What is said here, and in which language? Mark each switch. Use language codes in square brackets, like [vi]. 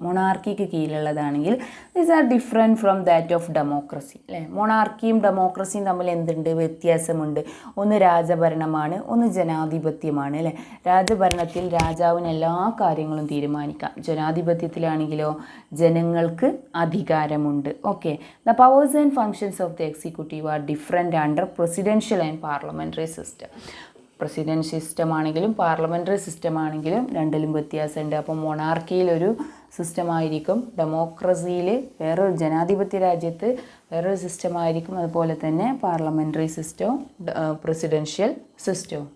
[ml] മൊണാർക്കിക്ക് കീഴിലുള്ളതാണെങ്കിൽ [en] These are different from that of democracy അല്ലേ. [ml] മൊണാർക്കിയും ഡെമോക്രസിയും തമ്മിൽ എന്തുണ്ട്? വ്യത്യാസമുണ്ട്. ഒന്ന് രാജഭരണമാണ്, ഒന്ന് ജനാധിപത്യമാണ് അല്ലേ. രാജഭരണത്തിൽ രാജാവിന് എല്ലാ കാര്യങ്ങളും തീരുമാനിക്കാം. ജനാധിപത്യത്തിലാണെങ്കിലോ ജനങ്ങൾക്ക് അധികാരമുണ്ട്. [en] Okay, the powers and functions of the executive are different under presidential and parliamentary system. [ml] President system ആണെങ്കിലും പാർലമെൻ്ററി സിസ്റ്റം ആണെങ്കിലും രണ്ടിലും വ്യത്യാസമുണ്ട്. അപ്പോൾ മൊണാർക്കിയിലൊരു സിസ്റ്റമായിരിക്കും, ഡെമോക്രസിയിൽ വേറൊരു, ജനാധിപത്യ രാജ്യത്ത് വേറൊരു സിസ്റ്റമായിരിക്കും, അതുപോലെ തന്നെ പാർലമെൻ്ററി സിസ്റ്റവും പ്രസിഡൻഷ്യൽ സിസ്റ്റവും.